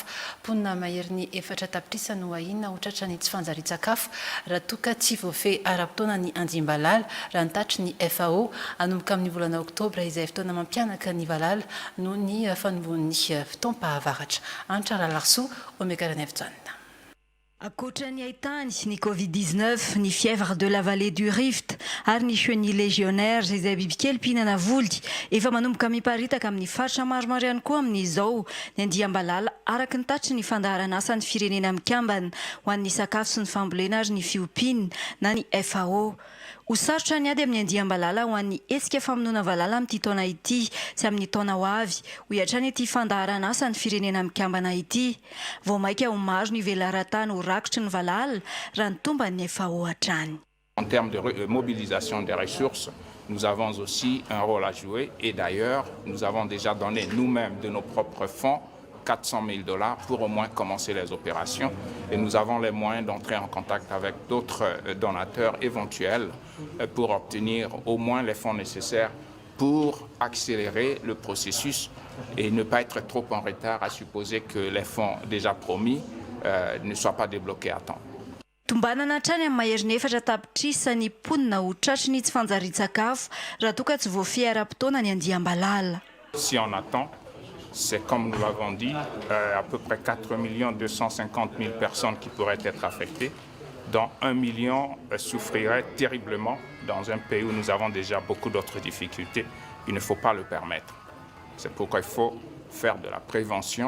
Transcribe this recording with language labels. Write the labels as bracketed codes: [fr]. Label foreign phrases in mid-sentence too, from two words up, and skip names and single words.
[mg] Mponina mahery ny 4 tapitrisa no ahina ho tratrany tsy fanjarian-tsakafo raha toa ka tsy voafehy ara-potoana ny andiam-balala raha nitatry ny FAO hanomboka amin'ny volana Oktobra izay fotoana mampianaka ny valala noho ny fanombohan'ny fotoam-pahavaratra. Antrara Larso, Omega Renefjanina. Ankoatra ny ahitany ny Covid-19, ny [fr] fièvre de la vallée du Rift [mg] ary ny [fr] chenille légionnaire [mg] izay bibikely mpihinana voly efa manomboka miparitaka amin'ny faritra maromaro ihany koa amin'izao ny andiam-balala araka ny tatry ny fandaharana asan'ny firenena mikambana ho an'ny sakafo sy ny fambolena ary ny fiompiana na ny FAO. Ho sarotra ny ady amin'ny andiam-balala ho an'ny hetsika famonoana valala amin'ity taona ity sy amin'ny taona ho avy ho hiatrany ity fandaharana asan'ny firenena mikambana ity. Vao maika ho maro ny velaran-tany ho rakotry ny valala raha ny tomba ny FAO hatrany. [fr] En termes de mobilisation des ressources, nous avons aussi un rôle à jouer et d'ailleurs, nous avons déjà donné nous-mêmes de nos propres fonds 400 000 $ pour au moins commencer les opérations et nous avons les moyens d'entrer en contact avec d'autres donateurs éventuels pour obtenir au moins les fonds nécessaires pour accélérer le processus et ne pas être trop en retard à supposer que les fonds déjà promis ne soient pas débloqués à temps. [mg] Tombanana hatrany amin'ny mahery ny 4 tapitrisa ny mponina ho tratry ny tsy fanjarian-tsakafo raha toa ka tsy voafehy ara-potoana ny andiam-balala. [fr] Si on attend, c'est comme nous l'avons dit, à peu près 4 250 000 personnes qui pourraient être affectées, dont 1 million souffriraient terriblement dans un pays où nous avons déjà beaucoup d'autres difficultés. Il ne faut pas le permettre. C'est pourquoi il faut faire de la prévention.